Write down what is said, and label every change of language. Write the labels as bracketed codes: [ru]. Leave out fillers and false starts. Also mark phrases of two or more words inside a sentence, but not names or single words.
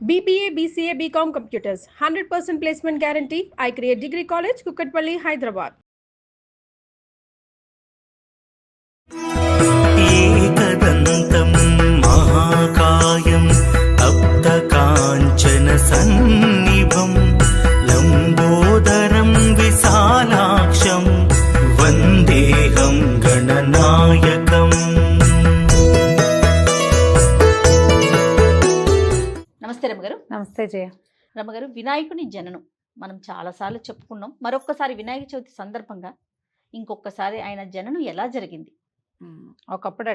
[en] BBA, BCA, BCom Computers, 100% placement guarantee. I create Degree College, Kukatpalli, Hyderabad. [sa] एकदन्तं महाकायं तप्तकाञ्चनसन्निभं लम्बोदरं विशालाक्षं वन्देऽहं गणनायकम्। [te] నమస్తే రమగారు. నమస్తే జయ. రమగారు, వినాయకుని జననం మనం చాలాసార్లు చెప్పుకున్నాం. మరొక్కసారి వినాయక చవితి సందర్భంగా ఇంకొకసారి ఆయన జననం ఎలా జరిగింది? ఒకప్పుడట